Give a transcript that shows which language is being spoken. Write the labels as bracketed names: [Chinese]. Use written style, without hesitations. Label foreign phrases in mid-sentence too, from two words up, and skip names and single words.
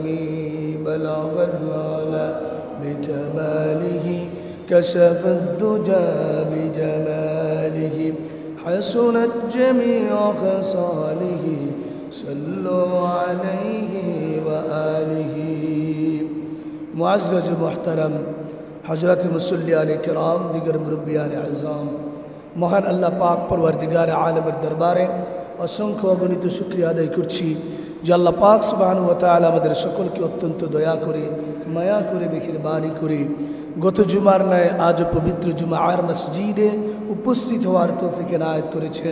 [Arabic] بلغ العلا بكماله كشف الدجى بجماله حسنت جميع خصاله. صلوا عليه وآله. [Urdu] معزز محترم حضرت مصلیان کرام دیگر مربیان عظام, [Bangla] মহান আল্লাহ পাক পরওয়ারদিগার আলমের দরবারে অসংখ্য অগণিত শুকরিয়া আদায় করছি যে আল্লাহ পাক সুবহানাহু ওয়া তাআলা আমাদের সকলকে অত্যন্ত দয়া করে, মায়া করে, মেহেরবানি করে গত জুমার ন্যায় আজ পবিত্র জুমার মসজিদে উপস্থিত হওয়ার তৌফিক এনায়েত করেছেন।